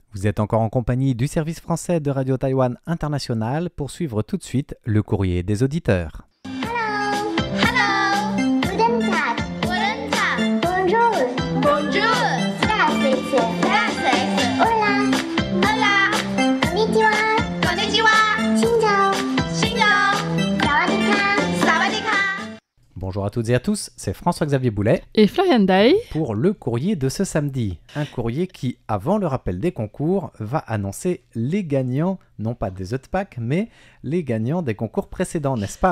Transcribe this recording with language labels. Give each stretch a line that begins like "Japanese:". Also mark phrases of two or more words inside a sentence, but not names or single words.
French: Vous êtes encore en compagnie du service français de Radio Taïwan International pour suivre tout de suite le courrier des auditeurs.
English: Hello. Hello.
German: Guten Tag. Guten Tag.
French: Bonjour. Bonjour.
German: Здравствуйте.
Spanish: Здравствуйте. Hola. Hola.
Japanese: Konnichiwa.
Vietnamese: Konnichiwa. Xin chào. Xin chào.
Thai: สวัสดีค่ะ สวัสดีค่ะ.
French: Bonjour à toutes et à tous, c'est François-Xavier Boulet Et Florian Day. pour le courrier de ce samedi. Un courrier qui, avant le rappel des concours, va annoncer les gagnants, non pas des Eutpack, mais les gagnants des concours précédents, n'est-ce pas?